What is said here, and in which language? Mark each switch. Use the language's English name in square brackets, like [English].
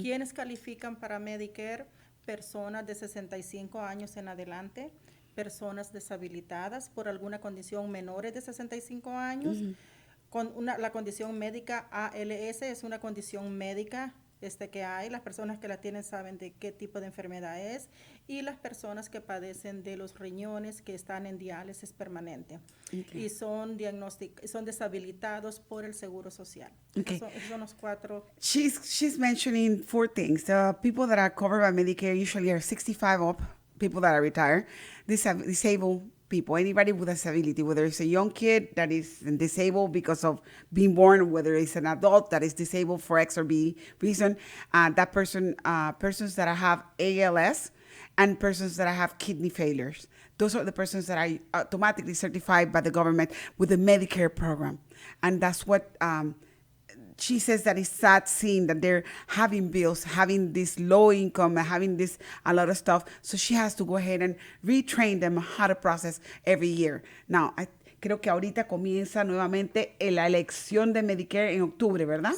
[Spanish] ¿Quiénes califican para Medicare? Personas de 65 años en adelante, personas deshabilitadas por alguna condición menores de 65 años, con la condición médica ALS es una condición médica que hay, las personas que la tienen saben de qué tipo de enfermedad es, y las personas que padecen de los riñones que están en diálisis permanente, y son deshabilitados por el Seguro Social. [English] Okay. [Spanish] Esos son los cuatro. [English] She's mentioning 4 things. The people that are covered by Medicare usually are 65 up, people that are retired, disabled people, anybody with a disability, whether it's a young kid that is disabled because of being born, whether it's an adult that is disabled for X or B reason, that person, persons that have ALS, and persons that have kidney failures. Those are the persons that are automatically certified by the government with the Medicare program. And that's what she says, that it's sad seeing that they're having bills, having this low income, having this a lot of stuff. So she has to go ahead and retrain them how to process every year. [Spanish] Now, creo que ahorita comienza nuevamente la elección de Medicare en octubre, ¿verdad?